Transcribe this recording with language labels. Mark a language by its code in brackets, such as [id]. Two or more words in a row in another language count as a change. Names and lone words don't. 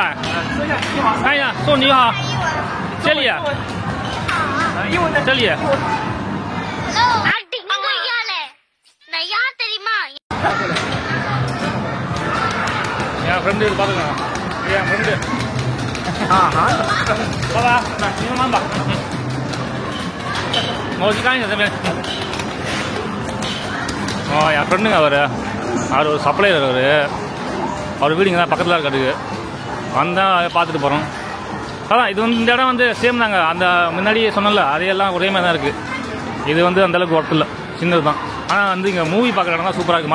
[zh] 看一下，说你好，这里， [ta] 这里。என் ஃப்ரெண்டு பாருங்க, என் ஃப்ரெண்டு. பாபா, நீங்க வாங்க. [zh] 我去看一下这边。 [ta] என் ஃப்ரெண்டுங்க அவர் ஒரு சப்ளையர். அவர் வீடு இங்கே தான் பக்கத்தில் இருக்கிறதுக்கு வந்தால் பார்த்துட்டு போகிறோம். அதான் இது வந்து இந்த இடம் வந்து சேம் தாங்க. அந்த முன்னாடியே சொன்னல அதையெல்லாம் ஒரே மாதிரி தான் இருக்குது. இது வந்து அந்தளவுக்கு ஒர்க் இல்லை, சின்னது தான். ஆனால் வந்து இங்கே மூவி பார்க்குற இடம் தான் சூப்பராக இருக்குது.